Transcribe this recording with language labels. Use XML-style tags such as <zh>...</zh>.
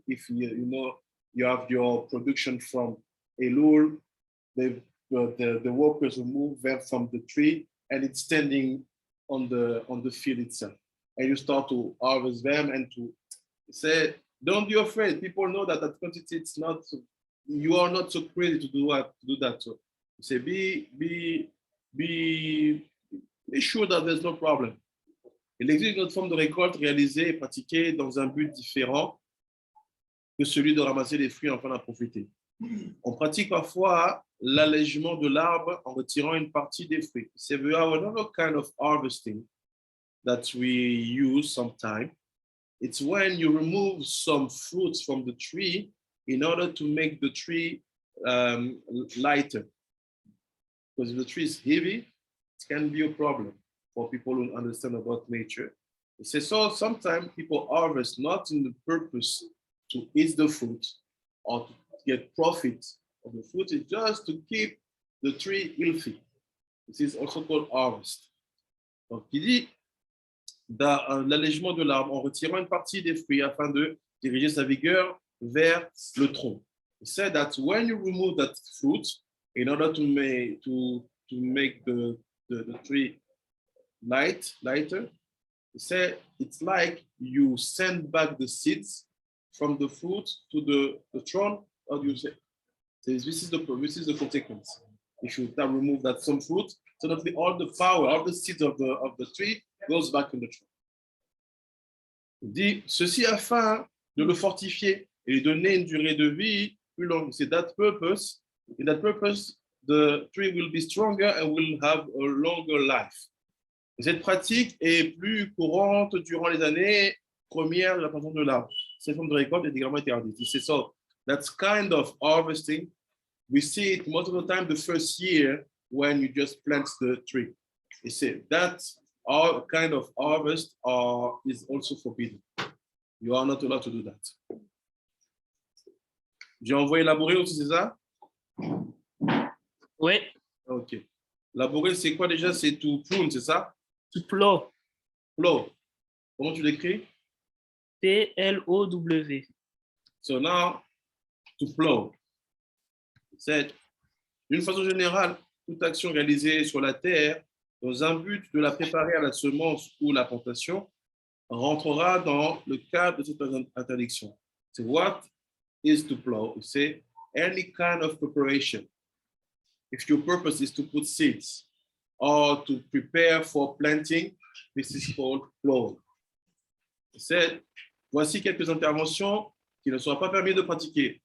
<en>If you know you have your production from Elul, the workers will move them from the tree and it's standing on the field itself. And you start to harvest them and to say, don't be afraid. People know that quantity, it's not, you are not so crazy to do that. So you say, be sure that there's no problem.</en> <fr>Il existe une autre forme de récolte réalisée et pratiquée dans un but différent que celui de ramasser les fruits afin d'en profiter. On pratique parfois l'allègement de l'arbre en retirant une partie des fruits.</fr> <en>So we have another kind of harvesting that we use sometimes. It's when you remove some fruits from the tree in order to make the tree lighter. Because if the tree is heavy, it can be a problem for people who understand about nature. So sometimes people harvest not in the purpose to eat the fruit or to get profit of the fruit, it's just to keep the tree healthy. This is also called harvest.</en> <fr>Donc, il dit l'allègement de l'arbre en retirant une partie des fruits afin de diriger sa vigueur vers le tronc.</fr> <en>He said that when you remove that fruit in order to make the tree lighter, he said it's like you send back the seeds from the fruit to the trunk. How do you say? So this is the consequence. If you remove that some fruit, suddenly all the power, all the seeds of the tree goes back in the trunk.</en> <fr>Il dit ceci afin de le fortifier et lui donner une durée de vie plus longue. C'est</fr> <en>that purpose, in that purpose, the tree will be stronger and will have a longer life.</en> <fr>Et cette pratique est plus courante durant les années premières de la plantation de l'arbre. Cette forme de récolte est également interdite. C'est ça.</fr> <en>That's kind of harvesting. We see it most of the time the first year when you just plant the tree. You see, that kind of harvest is also forbidden. You are not allowed to do that.</en> <fr>J'ai envoyé labourer aussi, c'est ça? Oui, Ok. Labourer, c'est quoi déjà? C'est</fr> <en>to prune,</en> <fr>c'est ça?</fr> <en>to plow.</en> <fr>Plow. Comment tu l'écris?</fr> <en>P-L-O-W. So now, to plow.</en> <fr>C'est, d'une façon générale, toute action réalisée sur la terre dans un but de la préparer à la semence ou la plantation rentrera dans le cadre de cette interdiction. C'est</fr> <en>what is to plow? C'est any kind of preparation. If your purpose is to put seeds or to prepare for planting, this is called plowing.</en> <fr>C'est, voici quelques interventions qui ne seront pas permis de pratiquer.</fr>